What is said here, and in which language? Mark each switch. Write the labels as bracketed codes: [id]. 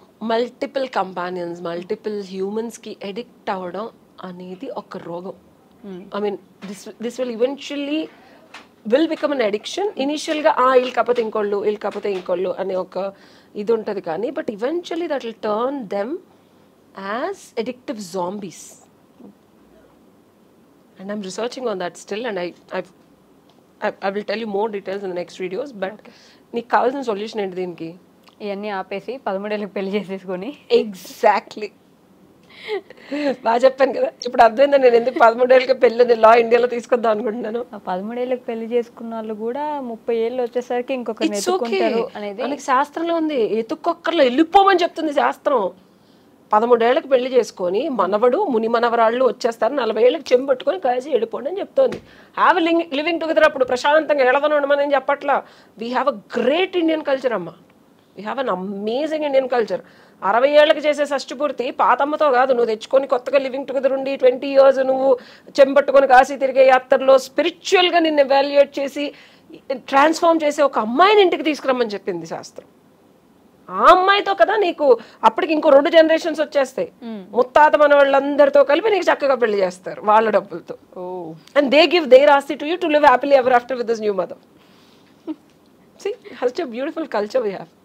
[te] Multiple companions, multiple హ్యూమన్స్కి addict అవ్వడం అనేది ఒక రోగం. [en] I mean this will eventually will become an addiction. [te] ఇనిషియల్గా వీళ్ళు కాకపోతే ఇంకోళ్ళు, వీళ్ళు కాకపోతే ఇంకోళ్ళు అనే ఒక ఇది ఉంటుంది కానీ [en] But eventually that will turn them as addictive zombies. And I'm researching on that still and I will tell you more details in the next videos. [te] But నీకు కావాల్సిన సొల్యూషన్ ఏంటి దీనికి? ఇవన్నీ ఆపేసి 13 ఏళ్ళకి పెళ్లి చేసేసుకొని. ఎగ్జాక్ట్లీ, బాగా చెప్పాను కదా. ఇప్పుడు అర్థమైందా నేను ఎందుకు 13 ఏళ్ళకి పెళ్ళి లా ఇండియాలో తీసుకొద్దాం అనుకుంటున్నాను. 13 ఏళ్ళకి పెళ్లి చేసుకున్న వాళ్ళు కూడా 30 ఏళ్ళు వచ్చేసరికి ఇంకొకరిని ఎత్తుకుంటారు అనేది మనకి శాస్త్రంలో ఉంది. ఎత్తుక్కొక్కర్లో వెళ్ళిపోమని చెప్తుంది శాస్త్రం. 13 ఏళ్ళకి పెళ్లి చేసుకొని మనవడు ముని మనవరాళ్ళు వచ్చేస్తారు, 40 ఏళ్ళకి చెంబు పట్టుకొని కలిసి వెళ్ళిపోండి అని చెప్తోంది. [en] Have living together. [te] అప్పుడు ప్రశాంతంగా ఎడవని ఉండమని చెప్పట్లా. [en] We have a great Indian culture అమ్మ. We have an amazing Indian culture. [te] 60 ఏళ్ళకి చేసే షష్టి పూర్తి పాతమ్మతో కాదు, నువ్వు తెచ్చుకొని కొత్తగా లివింగ్ టుగెదర్ ఉండి 20 years నువ్వు చెంబట్టుకొని కాశీ తిరిగే యాత్రలో స్పిరిచువల్గా నిన్ను ఎవాల్యుయేట్ చేసి ట్రాన్స్ఫార్మ్ చేసే ఒక అమ్మాయిని ఇంటికి తీసుకురమ్మని చెప్పింది శాస్త్రం. ఆ అమ్మాయితో కదా నీకు అప్పటికి ఇంకో 2 generations వచ్చేస్తాయి. ముత్తాత మన వాళ్ళందరితో కలిపి నీకు చక్కగా పెళ్లి చేస్తారు వాళ్ళ డబ్బులతో. [en] And they give their ఆస్తి to you to live happily ever after with this new mother. See, such a beautiful culture we have.